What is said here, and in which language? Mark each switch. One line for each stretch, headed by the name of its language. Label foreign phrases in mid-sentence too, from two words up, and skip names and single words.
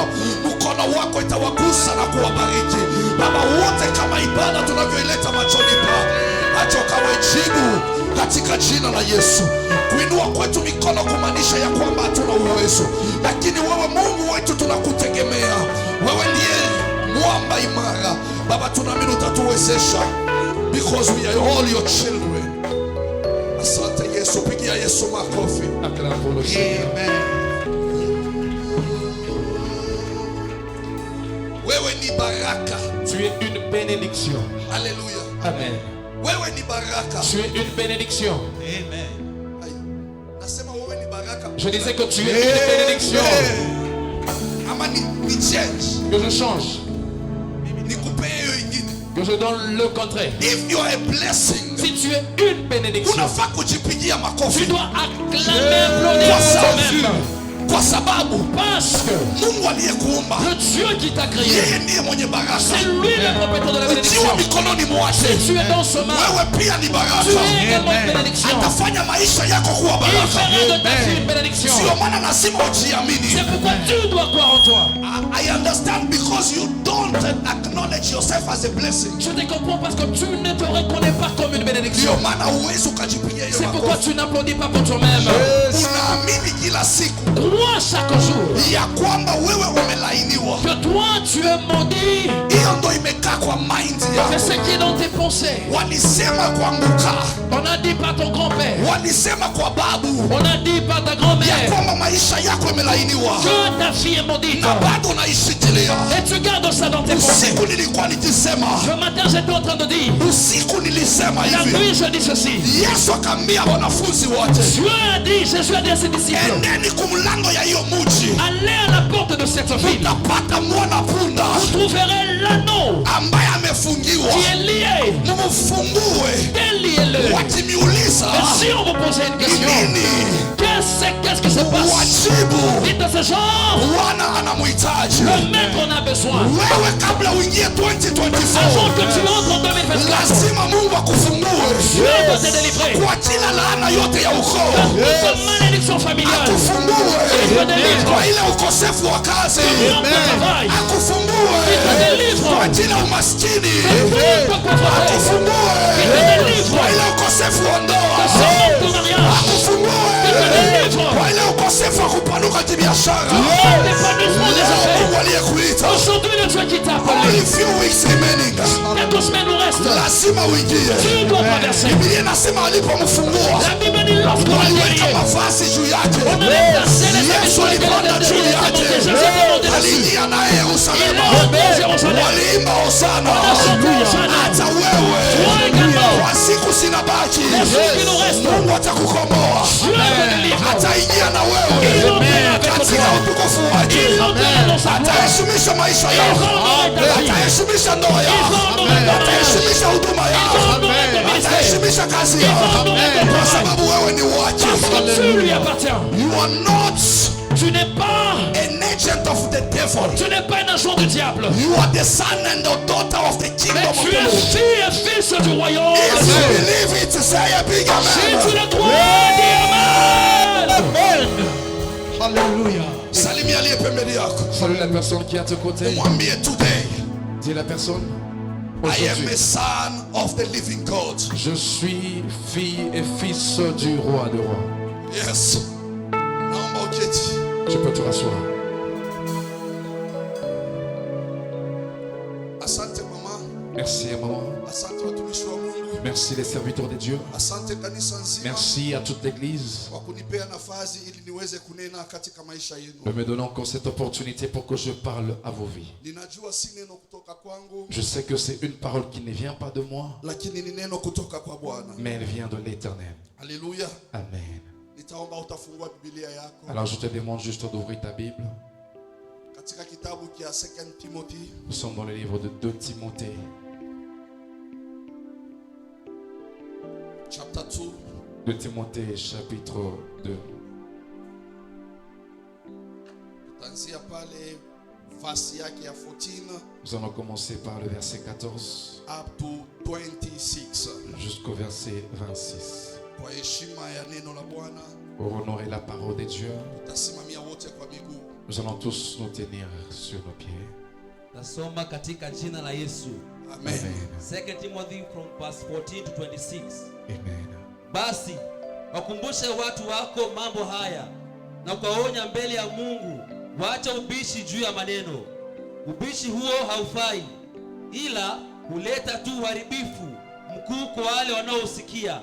Swahili: Mkono wako itawagusa na kuwabariki. Baba wote kama ibada tunavyoileta machoni pako. Acha kawe jibu katika jina la Yesu. Kuinua kwetu mikono kumaanisha ya kwamba hatuna uwezo. Lakini wewe Mungu wetu tunakutegemea. Wewe ndiye mwamba imara. Baba tunaamini utatuwezesha.
English: Because we are all your children.
Swahili: Asante Yesu, pigia Yesu makofi.
French: Acclame pour le Seigneur.
Swahili: Amen. Wewe ni baraka.
French: Tu es une bénédiction.
Swahili: Haleluya. Amen. Wewe ni baraka.
French: Tu es une bénédiction.
Swahili: Amen. Nasema wewe ni baraka.
French: Je disais que tu es une bénédiction.
Swahili: Ama ni change.
French: Que je change.
Swahili: Nikupe hiyo ingine.
French: Que je donne le contraire.
English: If you are a blessing.
French: Si tu es une bénédiction,
Swahili: Unafaa kujipigia
French: tu
Swahili: makofi.
French: dois acclamer, applaudir toi-même.
Swahili: Kwa sababu
French: Parce que
Swahili: Mungu aliyekuumba
French: le Dieu qui t'a créé,
Swahili: yeye ndiye mwenye baraka.
French: c'est lui le propriétaire de la bénédiction.
Swahili: Ukiwa mikononi mwake,
French: Tu es dans ce mal.
Swahili: wewe pia ni
French: Tu
Swahili: baraka.
French: es également une bénédiction.
Swahili: Atafanya maisha yako kuwa
French: Il
Swahili: baraka.
French: fera de ta vie une bénédiction.
Swahili: Sio maana lazima ujiamini.
French: C'est pourquoi tu dois croire en toi.
English: I understand because you don't acknowledge yourself as a blessing.
French: Je te comprends parce que tu ne te reconnais pas comme une bénédiction.
Swahili: Ndio maana uwezo ukajipigia hiyo
French: C'est pourquoi
Swahili: makofi.
French: tu n'applaudis pas pour toi-même.
Swahili: Unaamini kila siku
French: Crois chaque jour
Swahili: ya kwamba wewe umelainiwa.
French: que toi tu es maudit.
Swahili: Hiyo ndo imekaa kwa mind
French: C'est
Swahili: yako.
French: ce qui est dans tes pensées.
Swahili: Walisema kuanguka,
French: On a dit par ton grand-père.
Swahili: walisema kwa babu
French: On a dit par ta
Swahili: ya
French: grand-mère
Swahili: kwamba maisha yako imelainiwa
French: que ta fille est maudite.
Swahili: na bado unaishikilia.
French: Et tu gardes ça dans tes pensées.
Swahili: Usiku nilikuwa nikisema,
French: Ce matin j'étais en train de dire,
Swahili: usiku nilisema
French: la
Swahili: hivi,
French: nuit je dis ceci.
Swahili: Yesu akaambia wanafunzi wote,
French: Dieu a dit, Jésus a dit à ses disciples,
Swahili: endeni kumlango ya hiyo mji,
French: allez à la porte de cette ville.
Swahili: utapata mwana punda
French: Vous trouverez l'anneau
Swahili: ambaye amefungiwa,
French: qui est lié.
Swahili: mumfungue.
French: Déliez-le.
Swahili: Wakimiuliza
French: Et si on vous posait une
Swahili: ni
French: question,
Swahili: nini,
French: qu'est-ce qui se passe?
Swahili: wajibu
French: Dites à ce genre,
Swahili: Bwana anamhitaji
French: le maître en a besoin.
Swahili: wewe. Kabla uingie
French: Avant 2024, que tu entres en 2024,
Swahili: lazima Mungu akufungue
French: Dieu doit te délivrer.
Swahili: kwa kila laana yote ya ukoo,
French: Toute malédiction familiale,
Swahili: akufungue
French: te délivre.
Swahili: kwa ile ukosefu wa kazi,
French: Manque de travail,
Swahili: akufungue
French: te délivre.
Swahili: kwa ajili ya umaskini,
French: Toute pauvreté,
Swahili: akufungue
French: te délivre.
Swahili: kwa ile ukosefu wa ndoa,
French: Sans partenariat,
Swahili: akufungue
French: te délivre.
Swahili: kwa ile ukosefu wa kupanuka kibiashara.
French: L'épanouissement des affaires.
Swahili: Mungu aliyekuita,
French: Aujourd'hui, le Dieu qui t'a appelé,
English: only few weeks remaining,
French: quelques semaines nous restent.
Swahili: lazima uingie.
French: Tu dois traverser.
Swahili: Biblia inasema alipomfungua
French: La Bible dit lorsqu'on a
Swahili: waliweka
French: guéri,
Swahili: mavazi juu yake,
French: on avait placé les habits
Swahili: Yesu
French: sur lesquels
Swahili: alipanda
French: il
Swahili: juu
French: était
Swahili: yake,
French: monté. Jésus était monté dessus.
Swahili: aliingia naye
French: Il
Swahili: Yerusalemu,
French: est monté à Jérusalem.
Swahili: waliimba hosana.
French: On a chanté Hosanna.
Swahili: Hata
French: Toi
Swahili: wewe
French: également.
Swahili: kwa siku zinabaki,
French: Les jours qui nous restent,
Swahili: Mungu atakukomboa,
French: Dieu te délivre.
Swahili: ataingia na
French: Il
Swahili: wewe
French: entrera avec
Swahili: katika
French: toi.
Swahili: utukufu wake,
French: Il entrera dans sa gloire.
Swahili: ataheshimisha maisha
French: Il
Swahili: yako,
French: rendra ta vie.
Swahili: ataheshimisha ndoa
French: Il
Swahili: yako,
French: rendra ton mariage.
Swahili: ataheshimisha huduma
French: Il
Swahili: yako,
French: rendra ton ministère.
Swahili: ataheshimisha kazi
French: Il
Swahili: yako,
French: rendra ton
Swahili: kwa
French: travail.
Swahili: sababu wewe ni wake.
French: Parce que tu lui appartiens.
English: You are not
French: Tu n'es pas,
English: an agent of the devil.
French: tu n'es pas un agent du diable.
English: You are the son and the daughter of the
French: Mais
English: kingdom of
French: tu
English: the
French: es
English: Lord.
French: fille et fils du royaume.
English: If you believe it, say a big
French: Si
English: amen.
French: tu le crois, dis Amen. Amen. Alléluia.
Swahili: Salimia aliye pembeni yako.
French: Salue la personne qui est à tes côtés.
Swahili: Mwambie today,
French: Dis à la personne,
English: I am a
French: aujourd'hui,
English: son of the living God.
French: je suis fille et fils du roi de rois.
Swahili: Yes. Naomba uketi.
French: Tu peux te rasseoir.
Swahili: Asante mama.
French: Merci maman.
Swahili: Asante watumishi wa Mungu.
French: Merci les serviteurs de Dieu.
Swahili: Asante kanisa nzima.
French: Merci à toute l'église
Swahili: Kwa kunipea nafasi ili niweze kunena katika maisha
French: de
Swahili: yenu.
French: me donner encore cette opportunité pour que je parle à vos vies.
Swahili: Ninajua si neno kutoka kwangu,
French: Je sais que c'est une parole qui ne vient pas de moi,
Swahili: lakini ni neno kutoka kwa Bwana.
French: mais elle vient de l'Éternel.
Swahili: Haleluya. Amen. Nitaomba utafungua Biblia yako
French: Alors je te demande juste d'ouvrir ta Bible.
Swahili: katika kitabu cha 2 Timothy
French: Nous sommes dans le livre de 2 Timothée,
English: chapter 2
French: 2 Timothée chapitre 2.
Swahili: tutaanzia pale verse yake ya 14
French: Nous allons commencer par le verset 14
English: up to 26.
French: jusqu'au verset 26.
Swahili: Kwa heshima ya neno la Bwana
French: Pour honorer la parole de Dieu,
Swahili: tutasimamia wote kwa miguu.
French: nous allons tous nous tenir sur nos pieds.
Swahili: Nasoma katika jina la Yesu. Amen. Amen.
English: 2 Timothy from verse 14 to 26.
Swahili: Amen. Basi wakumbushe watu wako mambo haya na ukaonya mbele ya Mungu, waacha ubishi juu ya maneno. Ubishi huo haufai, ila huleta tu uharibifu mkuu kwa wale wanaosikia.